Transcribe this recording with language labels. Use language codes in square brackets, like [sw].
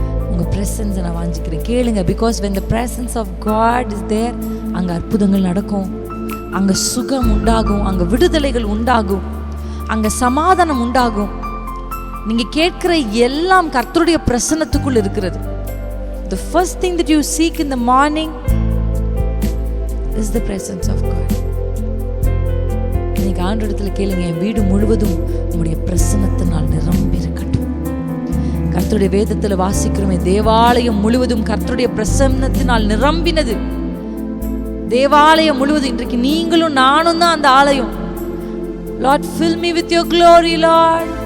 [ta] உங்கள் பிரசன்ஸை நான் வாஞ்சிக்கிறேன். கேளுங்க. Because [en] when the presence of God is there, [ta] அங்கே அற்புதங்கள் நடக்கும், அங்கே சுகம் உண்டாகும், அங்கே விடுதலைகள் உண்டாகும், அங்கே சமாதானம் உண்டாகும். நீங்கள் கேட்கிற எல்லாம் கர்த்தருடைய பிரசன்னத்துக்குள் இருக்கிறது. [en] The first thing that you seek in the morning is the presence of God. [ta] இன்னைக்கு ஆண்டவரிடத்துல கேளுங்க, என் வீடு முழுவதும் உங்களுடைய பிரசன்னத்தினால் நிரம்பி இருக்கட்டும். கர்த்தருடைய வேதத்தில் வாசிக்கிறோமே, தேவாலயம் முழுவதும் கர்த்தருடைய பிரசன்னத்தினால் நிரம்பினது. தேவாலயம் முழுவதும். இன்றைக்கு நீங்களும் நானும் தான் அந்த ஆலயம். [en] Lord, fill me with your glory Lord.